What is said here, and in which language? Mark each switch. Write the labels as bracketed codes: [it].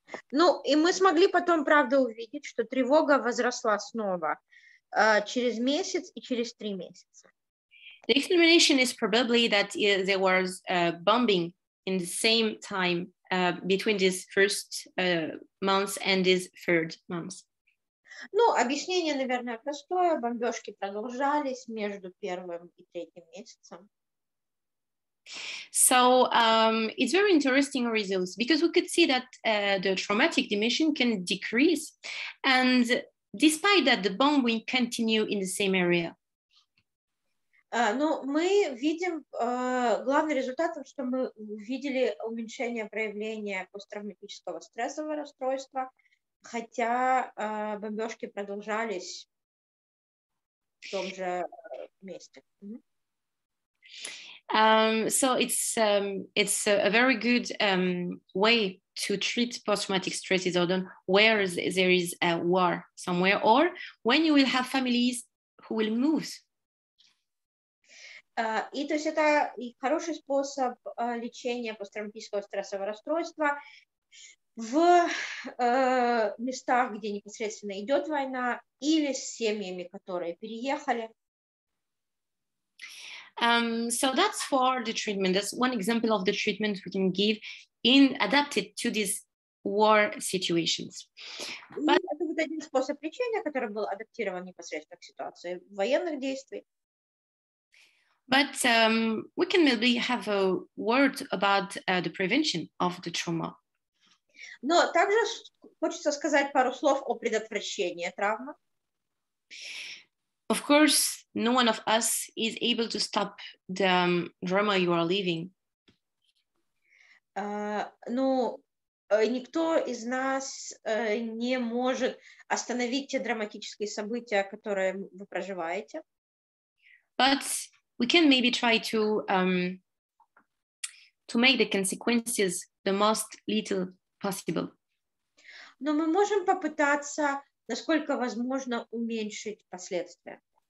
[ru] Ну, и мы смогли потом, правда, увидеть, что тревога возросла снова через месяц и через 3 месяца. [en] The explanation is probably that there was bombing in the same time between this first month and this third month. [ru] Ну, объяснение, наверное, простое. Бомбежки продолжались между 1 и 3 месяцем. [en] So it's very interesting results because we could see that the traumatic dimension can decrease, and despite that, the bombing continue in the same area. [ru] Ну, мы видим, главный результат, что мы увидели уменьшение проявления посттравматического стрессового расстройства, хотя бомбежки продолжались в том же месте. [en] So it's a very good way to treat post-traumatic stress disorder where there is a war somewhere, or when you will have families who will move. [ru] И то есть это хороший способ лечения посттравматического стрессового расстройства в местах, где непосредственно идет война, или с семьями, которые переехали. [en] So that's for the treatment. That's one example of the treatment we can give adapted to these war situations. But [ru] это вот один способ лечения, который был адаптирован непосредственно к ситуации военных действий. [en] But we can maybe have a word about the prevention of the trauma. [ru] Но также хочется сказать пару слов о предотвращении травмы. [en] Of course, no one of us is able to stop the drama you are living. [ru] Ну, никто из нас не может остановить те драматические события, которые вы проживаете. [en] But we can maybe try to make the consequences the most little possible. [ru] но мы можем попытаться, насколько возможно, уменьшить последствия.